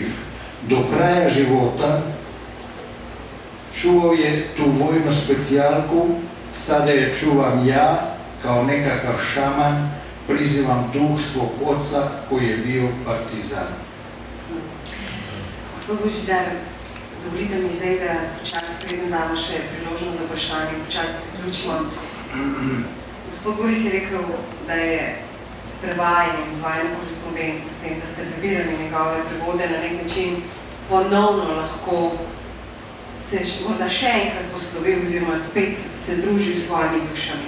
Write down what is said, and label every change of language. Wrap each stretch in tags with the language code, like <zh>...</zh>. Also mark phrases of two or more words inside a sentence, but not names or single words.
<hr>Do kraja života čuvao je tu vojnu specijalku, sada je čuvam ja, kao nekakav šaman, prizivam duh svog oca koji je bio partizan.</hr> <sl>Gospod Božidar, dovolite mi zdaj, da počasi preden damo še priložnost za vprašanje, počasi se vključimo. Gospod Boris je rekel, da je s prevajanjem, z vajno korespondenco, s tem, da ste prebirali njegove prevode, na nek način ponovno lahko se morda še enkrat poslovil oziroma spet se družil s svojimi dušami.</sl>